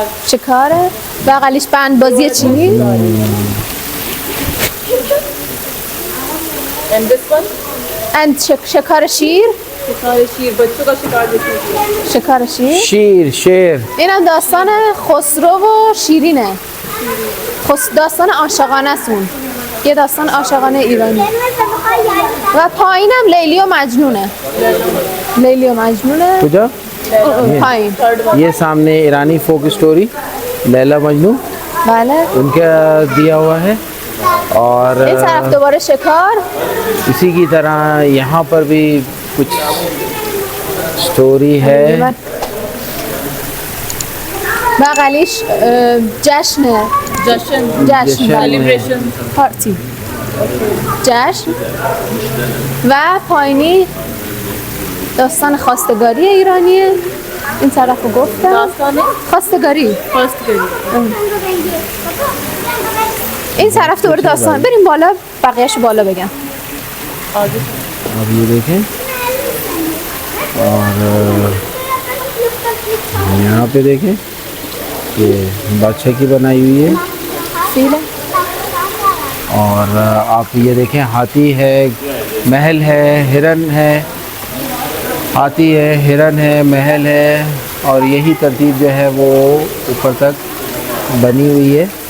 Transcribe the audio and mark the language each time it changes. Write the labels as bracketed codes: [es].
[fa] شکاره بغلیش بندبازی چینی. [en] and this one [fa] and شکار شیر. [hi] शिकार शीर बच्चों का शिकार देखिए [fa] شکار شیر. [hi] शीर शेर [fa] اینم داستان خسرو و شیرینه. داستان عاشقانه است اون. یه داستان عاشقانه ایرانی. و پایینم لیلی و مجنونه. لیلی و مجنونه. [hi] कजा [fa] پایین. [hi] ये सामने ईरानी फोक स्टोरी लैला मजनू [fa] بله. [hi] उनका दिया हुआ है। और [fa] این طرف دوباره شکار. [hi] इसी की तरह यहाँ पर भी कुछ स्टोरी है। [fa] بغلیش جشنه. [hi] जश्न [fa] جشن. جشن. [en] celebration [fa] پارتی. جشن و پایینی داستان خواستگاری ایرانیه. این طرف رو گفتم داستان خواستگاری. خواستگاری. این طرف دوباره داستان. بریم بالا بقیه‌شو بالا بگم. [hi] अब ये देखें और यहाँ पे देखें ये बादशाह की बनाई हुई है सील है। और आप ये देखें हाथी है, महल है, हिरन है, हाथी है, हिरन है, महल है और यही तरतीब जो है वो ऊपर तक बनी हुई है।